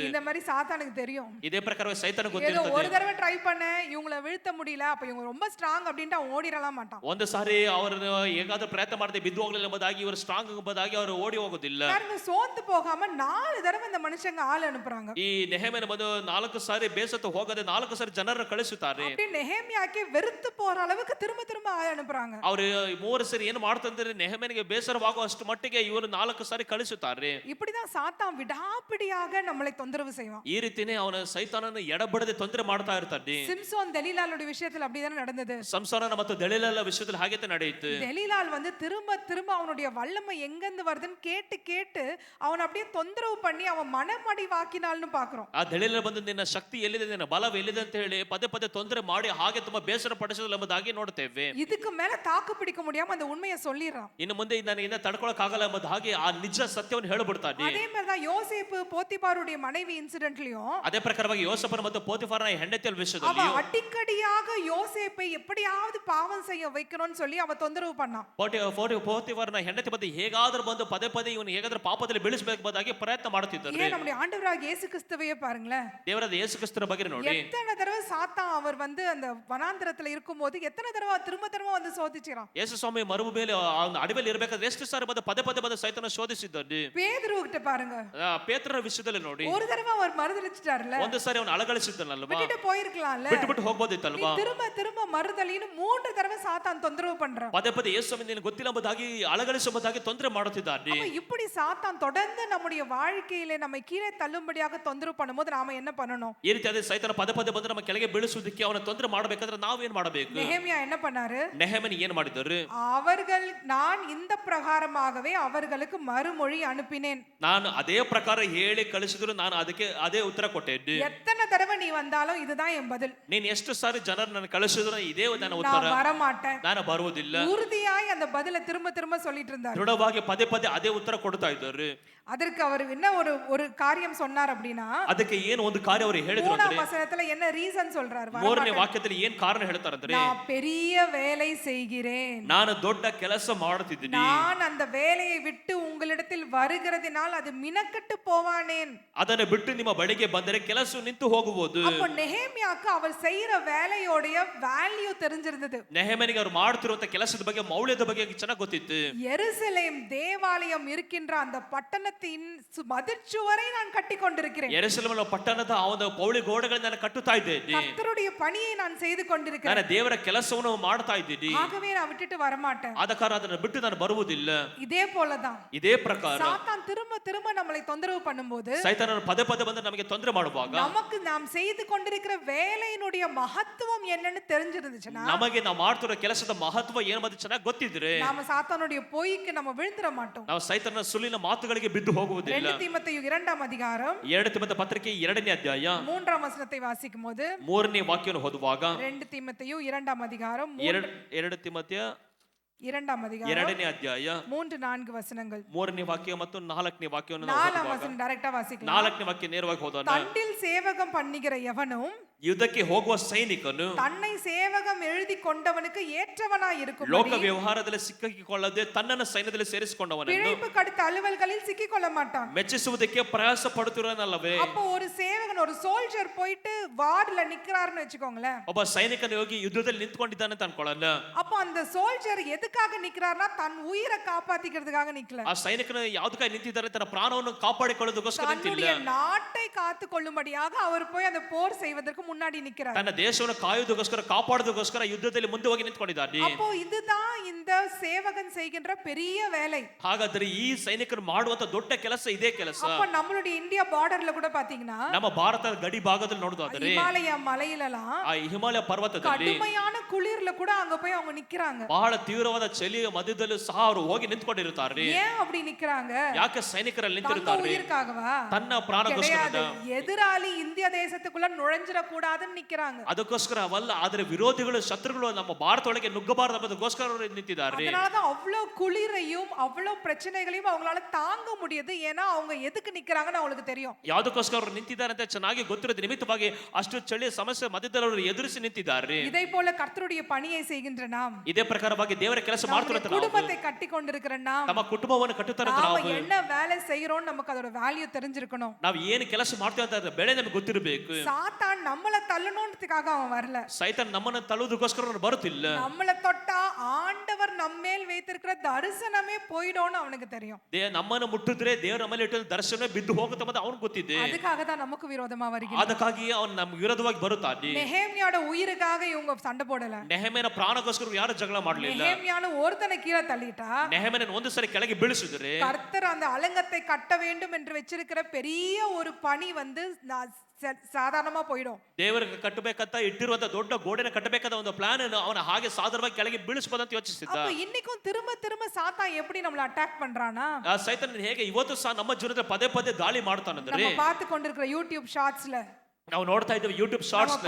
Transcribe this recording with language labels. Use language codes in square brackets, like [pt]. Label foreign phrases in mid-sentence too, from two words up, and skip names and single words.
[ta] இந்த மாதிரி சாத்தானுக்கு தெரியும். [kn] ಇದೇ ಪ್ರಕಾರವಾಗಿ ಸೈತಾನನಿಗೆ [ta] ஏதோ [kn] ಗೊತ್ತಿರುತ್ತದೆ. [ta] ஒரு தடவை ட்ரை பண்ண இவங்கள வீழ்த்த முடியல, அப்ப இவங்க ரொம்ப ஸ்ட்ராங் அப்படினு அவன் ஓடிரலாம் மாட்டான். [kn] ಒಂದು ಸಾರಿ ಅವರನ್ನು ಹೇಗಾದ್ರೂ ಪ್ರಯತ್ನ ಮಾಡದೆ ಬಿದ್ದು ಹೋಗಲಿಲ್ಲ ಎಂಬುದಾಗಿ ಇವರು ಸ್ಟ್ರಾಂಗ್ ಎಂಬುದಾಗಿ ಅವರು ಓಡಿ ಹೋಗೋದಿಲ್ಲ. [ta] பாருங்க, சோர்ந்து போகாம 4 தடவை இந்த மனுஷங்க ஆள் அனுப்புறாங்க. [kn] ಈ ನೆಹೆಮೀಯನ ಬಂದು 4 ಸಾರಿ ಬೇಸತ್ತು ಹೋಗದೆ 4 ಸಾರಿ ಜನರನ್ನು ಕಳಿಸುತ್ತಾರೆ. [ta] அப்படியே நெஹேமியாக்கே வெறுத்து போற அளவுக்கு திரும்ப திரும்ப ஆள் அனுப்புறாங்க. [kn] ಅವರು 3 ಸಾರಿ ಏನು ಮಾಡ್ತಂದ್ರೆ ನೆಹೆಮೀಯನಿಗೆ ಬೇಸರವಾಗುವಷ್ಟು ಮಟ್ಟಿಗೆ ಇವರು 4 ಸಾರಿ ಕಳಿಸುತ್ತಾರೆ. [ta] இப்படிதான் சாத்தான் விடாப்பிடியாக நம்மளை தொந்தரவு செய்வான். [kn] ಈ ರೀತಿನೇ ಅವನ ಸೈತಾನನು ಎಡಬಿಡದೆ ತೊಂದರೆ ಮಾಡ್ತಾ ಇರ್ತಾನೆ. [ta] சிம்சோன் தெலீலாளுடைய விஷயத்துல அப்படிதானே நடந்தது. [kn] ಸಂಸೋನನ ಮತ್ತು ದೆಲೀಲಳ ವಿಷಯದಲ್ಲಿ ಹಾಗೆ ನಡೆಯಿತು. [ta] தெலீலாள் வந்து திரும்ப திரும்ப அவனுடைய வல்லமை எங்கிருந்து வருதுன்னு கேட்டு கேட்டு அவன் அப்படியே தொந்தரவு பண்ணி அவன் மனமடிவாக்கினாள்னு பாக்குறோம். [kn] ಆ ದೆಲೀಲ ಬಂದು ನಿನ್ನ ಶಕ್ತಿ ಎಲ್ಲಿದೆ, ನಿನ್ನ ಬಲ ಎಲ್ಲಿದೆ ಅಂತ ಹೇಳಿ ಪದೇ ಪದೇ ತೊಂದರೆ ಮಾಡಿ ಹಾಗೆ ತುಂಬಾ ಬೇಸರ ಪಡಿಸಿದಳು ಎಂಬುದಾಗಿ ನೋಡ್ತೇವೆ. [ta] இதுக்கு மேல தாக்கு பிடிக்க முடியாம அந்த உண்மையை சொல்லிடுறான். [kn] ಇನ್ನು ಮುಂದೆ ನನಗೆ ತಡ್ಕೊಳಕ್ ಆಗಲ್ಲ ಎಂಬುದಾಗಿ ಆ ನಿಜ ಸತ್ಯವನ್ನು ಹೇಳ್ಬಿಡ್ತಾನೆ. [ta] அதே மாதிரி தான் யோசேப்பு போத்திபாருடைய மனைவி இன்சிடென்ட்லயும் [kn] ಅದೇ ಪ್ರಕಾರವಾಗಿ ಯೋಸೇಫನ ಮತ್ತು ಪೋತಿಫರನ ಹೆಂಡತಿಯ [ta] அவ [kn] ವಿಷಯದಲ್ಲಿ [ta] அடிக்கடியாக யோசேப்பை எப்படியாவது பாவம் செய்ய வைக்கணும்னு சொல்லி அவ தொந்தரவு பண்ணான். [kn] ಪೋತಿಫರನ ಹೆಂಡತಿ ಬಂದು ಹೇಗಾದ್ರೂ ಬಂದು ಪದೇ ಪದೇ ಇವನು ಹೇಗಾದ್ರೂ ಪಾಪದಲ್ಲಿ ಬೀಳಿಸಬೇಕಾಗಿ ಪ್ರಯತ್ನ ಮಾಡುತ್ತಿದ್ದರು. [ta] ஏன் நம்முடைய ஆண்டவராகிய இயேசு கிறிஸ்துவையே பாருங்களேன், [kn] ದೇವರಾದ ಯೇಸು ಕ್ರಿಸ್ತನ ಬಗ್ಗೆ ನೋಡಿ. [ta] எத்தனை தடவை சாத்தான் அவர் வந்து அந்த வனாந்திரத்துல இருக்கும்போது எத்தனை தடவை திரும்ப திரும்ப வந்து சோதிச்சான். [kn] ಯೇಸು ಸ್ವಾಮಿ ಮರುಭೂಮಿಯಲ್ಲಿ ಅಡವಿಯಲ್ಲಿ ಇರಬೇಕಾದ್ರೆ ಎಷ್ಟು ಸಾರಿ ಬಂದು ಪದೇ ಪದೇ ಬಂದು ಸೈತಾನ ಶೋಧಿಸಿದ್ದಾನೆ. [ta] பேதுரு கிட்ட பாருங்க, [kn] ಪೇತ್ರನ ವಿಷಯದಲ್ಲಿ ನೋಡಿ, [ta] ஒரு தடவை அவர் மறுதலிச்சிட்டார்ல, [kn] ಒಂದು ಸಾರಿ ಅವನು ಅಲಗಳಿಸಿದ್ದನಲ್ವಾ, [ta] விட்டுட்டு போயிருக்கலாம்ல, [kn] ಬಿಟ್ಟು ಹೋಗ್ಬೋದಿತ್ತಲ್ವಾ. [ta] திரும்ப திரும்ப மறுதலின்னு 3 தடவை சாத்தான் தொந்தரவு பண்றான். [kn] ಪದೇ ಪದೇ ಯೇಸು ಸ್ವಾಮಿ ನಿನಗೆ ಗೊತ್ತಿಲ್ಲ ಎಂಬುದಾಗಿ ಅಲಗಳಿಸುವುದಾಗಿ ತೊಂದರೆ ಮಾಡುತ್ತಿದ್ದಾನೆ. [ta] அப்ப இப்படி சாத்தான் தொடர்ந்து நம்முடைய வாழ்க்கையிலே நம்மை கீழே தள்ளும்படியாக தொந்தரவு பண்ணும்போது நாம என்ன பண்ணணும்? [kn] ಈ ರೀತಿಯಾದ ಸೈತಾನ ಪದೇ ಪದೇ ಬಂದು ನಮ್ಮ ಕೆಳಗೆ ಬೀಳಿಸುವುದಕ್ಕೆ ಅವನ ತೊಂದರೆ ಮಾಡಬೇಕಾದ್ರೆ ನಾವು ಏನ್ ಮಾಡಬೇಕು? [ta] நெಹேமியா என்ன பண்ணாரு? [kn] ನೆಹೆಮೀಯನು ಏನ್ ಮಾಡಿದರು? [ta] அவர்கள் நான் இந்த பிரகாரமாகவே அவர்களுக்கு மறுமொழி அனுப்பினேன். [kn] ನಾನು ಅದೇ ಪ್ರಕಾರ ಹೇಳಿ ಕಳಿಸಿದ್ರು, ನಾನು ಅದಕ್ಕೆ ಅದೇ ಉತ್ತರ ಕೊಟ್ಟೆ. [ta] எத்தனை தடவை நீ வந்தாலும் இதுதான் என் பதில். [kn] ನೀನು ಎಷ್ಟು ಸಾರಿ ಜನರು ನನ್ನ ಕಳಿಸಿದ್ರು ಇದೇ ನನ್ನ ಉತ್ತರ, [ta] நான் வர மாட்டேன், [kn] ನಾನು ಬರುವುದಿಲ್ಲ. [ta] உறுதியாய் அந்த பதிலை திரும்ப திரும்ப சொல்லிட்டு இருந்தார். [kn] ದೃಢವಾಗಿ ಪದೇ ಪದೇ ಅದೇ ಉತ್ತರ ಕೊಡ್ತಾ ಇದ್ದಾರೆ. [ta] அதற்கு அவர் என்ன ஒரு காரியம் சொன்னார் அப்படினா, [kn] ಅದಕ್ಕೆ ಏನು ಒಂದು ಕಾರ್ಯ ಅವರು ಹೇಳಿದ್ರು ಅಂದ್ರೆ, [ta] 3ஆம் வசனத்துல என்ன ரீசன் சொல்றார்? [kn] 3ನೇ ವಾಕ್ಯದಲ್ಲಿ ಏನು ಕಾರಣ ಹೇಳ್ತಾರೆ ಅಂದ್ರೆ, [ta] நான் பெரிய வேலை செய்கிறேன், [kn] ನಾನು ದೊಡ್ಡ ಕೆಲಸ ಮಾಡುತ್ತಿದ್ದೀನಿ, [ta] நான் அந்த வேலையை விட்டு உங்களிடத்தில் வருகிறதினால் அது மினக்கட்டு போவானேன். [kn] ಅದನ್ನು ಬಿಟ್ಟು ನಿಮ್ಮ ಬಳಿಗೆ ಬಂದರೆ ಕೆಲಸ ನಿಂತು ಹೋಗಬಹುದು. [ta] அப்ப நெஹேமியாக்கு அவர் செய்யற வேலையோட வேல்யூ தெரிஞ்சிருந்தது. [kn] ನೆಹೆಮೀಯನಿಗೆ ಅವರು ಮಾಡುತ್ತಿರುವಂತ ಕೆಲಸದ ಬಗ್ಗೆ ಮೌಲ್ಯದ ಬಗ್ಗೆ ಚೆನ್ನಾಗಿ ಗೊತ್ತಿತ್ತು. [ta] எருசலேம் தேவாலயம் இருக்கின்ற அந்த பட்டணத்தின் மதிற்சுவரை நான் கட்டி கொண்டிருக்கிறேன். [kn] ಯೆರೂಸಲೇಮಿನ ಪಟ್ಟಣದ ಆ ಒಂದು ಪೌಳಿ ಗೋಡೆಗಳನ್ನು ನಾನು ಕಟ್ಟುತ್ತಾ ಇದ್ದೇನೆ. [ta] கர்த்தருடைய பணியை நான் செய்து கொண்டிருக்கிறேன். [kn] ನಾನು ದೇವರ ಕೆಲಸವನ್ನು ಮಾಡ್ತಾ ಇದ್ದೀನಿ. [ta] ஆகவே நான் விட்டுட்டு வர மாட்டேன். [kn] ಆದ ಕಾರಣ ಅದನ್ನು ಬಿಟ್ಟು ನಾನು ಬರುವುದಿಲ್ಲ. [ta] இதே போலதான் [kn] ಇದೇ ಪ್ರಕಾರ [ta] சாத்தான் திரும்ப திரும்ப நம்மளை தொந்தரவு பண்ணும்போது, [kn] ಸೈತಾನನು ಪದೇ ಪದೇ ಬಂದು ನಮಗೆ ತೊಂದರೆ ಮಾಡುವಾಗ, [ta] நமக்கு நாம் செய்து கொண்டிருக்கிற வேலையினுடைய மகத்துவம் என்னன்னு தெரிஞ்சிருந்துச்சுன்னா, [kn] ನಮಗೆ ನಾವು ಮಾಡ್ತಿರೋ ಕೆಲಸದ ಮಹತ್ವ ಏನು ಅಂತ ಚೆನ್ನಾಗಿ ಗೊತ್ತಿದ್ರೆ [ta] நாம சாத்தானுடைய பொய்க்கு நம்ம விழுந்துற மாட்டோம். [kn] ನಾವು ಸೈತಾನನ ಸುಳ್ಳಿನ ಮಾತುಗಳಿಗೆ ಬಿದ್ದು ಹೋಗುವುದಿಲ್ಲ. [ta] 2 தீமோத்தேயு 2ஆம் அதிகாரம் [kn] 2 ತಿಮೋಥೆಯ ಪತ್ರಿಕೆ 2ನೇ ಅಧ್ಯಾಯ [ta] 3ஆம் ವಚನத்தை வாசிக்கும்போது, [kn] 3ನೇ ವಾಕ್ಯವನ್ನು ಓದುವಾಗ, [ta] 2 தீமோத்தேயு 2ஆம் அதிகாரம் [kn] 2 ತಿಮೋಥೆಯ [ta] 2ஆம் அதிகாரம் [kn] 2ನೇ ಅಧ್ಯಾಯ [ta] 3-4 வசனங்கள். [kn] 3ನೇ ವಾಕ್ಯ ಮತ್ತು 4ನೇ ವಾಕ್ಯವನ್ನು [ta] 4ஆம் வசனம் டைரக்டா வாசிக்கலாம். [kn] 4ನೇ ವಾಕ್ಯ ನೇರವಾಗಿ ಹೋದೋಣ. [ta] தண்டில் சேவகம் பண்ணுகிற எவனும் [kn] ಯುದ್ಧಕ್ಕೆ ಹೋಗುವ ಸೈನಿಕನು [ta] தன்னை சேவகம் எழுதி கொண்டவனுக்கு ஏற்றவனாய் இருக்கும். [kn] ಲೋಕ ವ್ಯವಹಾರದಲ್ಲಿ ಸಿಕ್ಕಿಕೊಳ್ಳದೆ ತನ್ನನ್ನು ಸೈನ್ಯದಲ್ಲಿ ಸೇರಿಸಿಕೊಂಡವನನ್ನು [ta] பிழைப்பு கடுத்த அலுவல்களில் சிக்கிக்கொள்ள மாட்டான். [kn] ಮೆಚ್ಚಿಸುವುದಕ್ಕೆ ಪ್ರಯಾಸ ಪಡುತ್ತಿರೋನಲ್ಲವೇ. [ta] அப்போ ஒரு சேவகன் ஒரு சோல்ஜர் போயிட்டு வார்ல நிக்கிறாருன்னு வெச்சுக்கோங்களேன். [kn] ಒಬ್ಬ ಸೈನಿಕನು ಹೋಗಿ ಯುದ್ಧದಲ್ಲಿ ನಿಂತ್ಕೊಂಡಿದ್ದಾನೆ ಅಂತ ಅನ್ಕೊಳ್ಳಲ್ಲ. [ta] அப்போ அந்த சோல்ஜர் எதுக்காக நிக்கிறார்னா தன் உயிரை காப்பாத்திக்கிறதுக்காக நிக்கல. [kn] ಆ ಸೈನಿಕನು ಯಾವುದಕ್ಕಾಗಿ ನಿಂತಿದ್ದಾರೆ, ತನ್ನ ಪ್ರಾಣವನ್ನು ಕಾಪಾಡಿಕೊಳ್ಳೋದಕ್ಕೋಸ್ಕರ ನಿಂತಿಲ್ಲ. [ta] தன்னுடைய நாட்டை காத்துக்கொள்ளும்படியாக அவர் போய் அந்த போர் செய்வதற்கு முன்னாடி நிக்கிறார். [kn] ತನ್ನ ದೇಶವನ್ನು ಕಾಯುವುದಕ್ಕೋಸ್ಕರ ಕಾಪಾಡೋದಕ್ಕೋಸ್ಕರ ಯುದ್ಧದಲ್ಲಿ ಮುಂದೆ ಹೋಗಿ ನಿಂತ್ಕೊಂಡಿದ್ದಾನೆ. [ta] அப்போ இதுதான் இந்த சேவகன் செய்கின்ற பெரிய வேலை. [kn] ಹಾಗಾದ್ರೆ ಈ ಸೈನಿಕರು ಮಾಡುವಂತ ದೊಡ್ಡ ಕೆಲಸ ಇದೇ ಕೆಲಸ. [ta] அப்ப நம்மளுடைய இந்தியா பார்டர்ல கூட பாத்தீங்கன்னா [kn] ನಮ್ಮ ಭಾರತದ ಗಡಿ ಭಾಗದಲ್ಲಿ ನೋಡೋದಾದ್ರೆ [ta] ಹಿಮಾಲಯ ಮலையிலலாம் [kn] ಆ ಹಿಮಾಲಯ ಪರ್ವತದಲ್ಲಿ [ta] கடுமையான குளிர்ல கூட அங்க போய் அவங்க நிக்கறாங்க. [kn] ಬಹಳ ತೀವ್ರವಾದ ಚಳಿಯ ಮಧ್ಯದಲ್ಲೂ ಸಹ ಅವರು ಹೋಗಿ ನಿಂತ್ಕೊಂಡಿರುತ್ತಾರೆ. [ta] ஏன் அப்படி நிக்கறாங்க? [kn] ಯಾಕೆ ಸೈನಿಕರಲ್ಲಿ [ta] தங்க [kn] ನಿಂತಿರುತ್ತಾರೆ? [ta] உயிருக்காகவா? [kn] ತನ್ನ ಪ್ರಾಣಕ್ಕೋಸ್ಕರ. [ta] எதிராளி இந்திய தேசத்துக்குள்ள நுழைஞ்சிர கூடாதுன்னு நிக்கறாங்க. [kn] ಅದಕ್ಕೋಸ್ಕರ ಅವಲ್ಲ, ಆದರೆ ವಿರೋಧಿಗಳು ಶತ್ರುಗಳು ನಮ್ಮ ಭಾರತದೊಳಗೆ ನುಗ್ಗಬಾರದು ಎಂಬುದಕ್ಕೋಸ್ಕರ ಅವರು ನಿಂತಿದ್ದಾರೆ. [ta] அதனால தான் அவ்வளவு குளிரையும் அவ்வளவு பிரச்சனைகளையும் அவங்களால தாங்க முடியுது. ஏன்னா அவங்க எதுக்கு நிக்கறாங்கன்னு அவங்களுக்கு தெரியும். [kn] ಯಾವುದಕ್ಕೋಸ್ಕರ ಅವರು ನಿಂತಿದ್ದಾರೆ ಅಂತ ಚೆನ್ನಾಗಿ ಗೊತ್ತಿರೋದು ನಿಮಿತ್ತವಾಗಿ ಅಷ್ಟು ಚಳಿಯ ಸಮಸ್ಯೆ ಮಧ್ಯದಲ್ಲಿ ಅವರು ಎದುರಿಸಿ ನಿಂತಿದ್ದಾರೆ. [ta] இதை போல கர்த்தருடைய பணியை செய்கின்ற நாம், [kn] ಇದೇ ಪ್ರಕಾರವಾಗಿ ದೇವರ ಕೆಲಸ ಮಾಡ್ತಿರುವಂತ ನಾವು, [ta] குடும்பத்தை கட்டி கொண்டிருக்கிற நாம், [kn] ನಮ್ಮ ಕುಟುಂಬವನ್ನು ಕಟ್ಟುತ್ತಿರುವಂತ [ta] நாம [kn] ನಾವು [ta] என்ன வேலை செய்யறோம் நமக்கு அதோட வேல்யூ தெரிஞ்சிருக்கணும். [kn] ನಾವು ಏನು ಕೆಲಸ ಮಾಡ್ತೀವಿ ಅಂತ ಬೆಳೆ ನಮಗೆ ಗೊತ್ತಿರಬೇಕು. [ta] சாத்தான் நம்மள தள்ளணும்ன்றதுக்காக அவன் வரல. [kn] ಸೈತಾನ್ ನಮ್ಮನ್ನು ತಳ್ಳುವುದಕ್ಕೋಸ್ಕರ ಅವನು ಬರುತ್ತಿಲ್ಲ. [ta] நம்மள தொட்டா ஆண்டவர் நம்மேல் வைத்திருக்கிற தரிசனமே போய்டும்னு அவனுக்கு தெரியும். [kn] ನಮ್ಮನ್ನು ಮುಟ್ಟಿದ್ರೆ ದೇವರ ಮೇಲೆ ಇಟ್ಟು ದರ್ಶನ ಬಿದ್ದು ಹೋಗುತ್ತೆ ಅಂತ ಅವನಿಗೆ ಗೊತ್ತಿದೆ. [ta] அதுக்காக தான் நமக்கு விரோதமா வருகிறான். [kn] ಅದಕ್ಕಾಗಿ ಅವನು ನಮ್ಮ ವಿರೋಧವಾಗಿ ಬರುತ್ತಾನೆ. [ta] நெஹேமியாவோட உயிருக்காக இவங்க சண்டை போடல. [kn] ನೆಹೆಮೀಯನ ಪ್ರಾಣಕ್ಕೋಸ್ಕರ ಯಾರು ಜಗಳ ಮಾಡಲಿಲ್ಲ. [ta] நெஹேமியானு ஒருத்தனை கீழே தள்ளிட்டா [kn] ನೆಹೆಮೀಯನ ಒಂದು ಸರಿ ಕೆಳಗೆ ಬೀಳಿಸಿದ್ರೆ [ta] கர்த்தர் அந்த அலங்கத்தை கட்ட வேண்டும் என்று வச்சிருக்கிற பெரிய ஒரு பணி வந்து சாதாரணமா போயிடும். [kn] ದೇವರಿಗೆ ಕಟ್ಟಬೇಕಂತ ಇಟ್ಟಿರುವಂತ ದೊಡ್ಡ ಗೋಡೆನ ಕಟ್ಟಬೇಕಾದ ಒಂದು ಪ್ಲಾನ್ ಅವನ ಹಾಗೆ ಸಾಧಾರಣವಾಗಿ ಕೆಳಗೆ ಬೀಳಿಸಬಹುದು ಅಂತ ಯೋಚಿಸಿದ್ದ. [ta] அப்ப இன்னைக்கும் திரும்ப திரும்ப சாத்தான் எப்படி நம்மள அட்டாக் பண்றானா? [kn] ಆ ಸೈತಾನ ಹೇಗೆ ಇವತ್ತು ಸಹ ನಮ್ಮ ಜೀವನದಲ್ಲಿ ಪದೇ ಪದೇ ದಾಳಿ ಮಾಡ್ತಾನಂದ್ರೆ, [ta] நம்ம பார்த்து கொண்டிருக்கிற யூடியூப் ஷார்ட்ஸ்ல, [kn] ನಾವು ನೋಡ್ತಾ ಇದ್ದೇವೆ ಯೂಟ್ಯೂಬ್ ಶಾರ್ಟ್ಸ್ ನಲ್ಲಿ,